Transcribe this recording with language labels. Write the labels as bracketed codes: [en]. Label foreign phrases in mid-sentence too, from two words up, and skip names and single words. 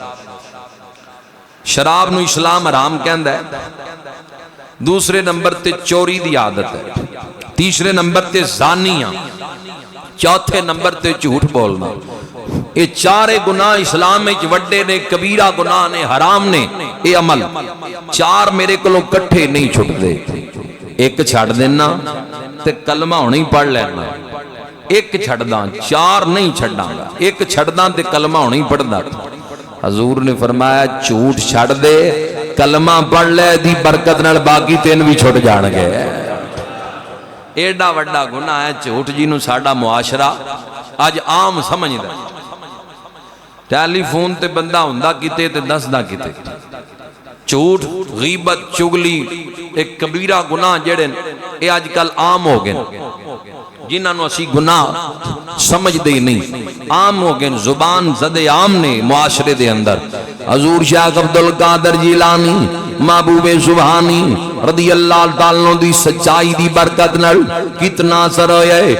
[pa] شراب نو اسلام حرام کہندا ہے دوسرے نمبر تے چوری دی عادت ہے تیسرے نمبر تے زانیاں چوتھے نمبر تے جھوٹ بولنا یہ 4 گناہ اسلام میں وڈے نے کبیرہ گناہ نے حرام نے یہ عمل 4 میرے کلوں کٹھے نہیں چھٹ دے ایک چھڑ دینا تے کلمہ ہونے پڑھ لینا ایک چھڑ داں 4 نہیں چھڑ گا ایک چھڑ داں تے کلمہ ہونے پڑھ دا حضور نے فرمایا جھوٹ چھڑ دے کلمہ پڑھ لے دی برکت نال باقی 3 بھی چھوٹ جان گئے ایڈا وڈا گناہ ہے جھوٹ جی نو ساڈا معاشرہ آج عام سمجھ دا ٹیلی فون تے بندہ ہوندا کتے تے دسدا کتے. جھوٹ غیبت چگلی ایک کبیرہ گناہ جڑے اے اج کل عام ہو گئے جنہاں نو اسی گناہ سمجھ دے نہیں عام ہو گئے زبان زد عام نے معاشرے دے اندر. حضور شیخ عبدالقادر جیلانی محبوب سبحانی رضی اللہ تعالیٰ دی سچائی دی برکت نال کتنا اثر ہویا ہے.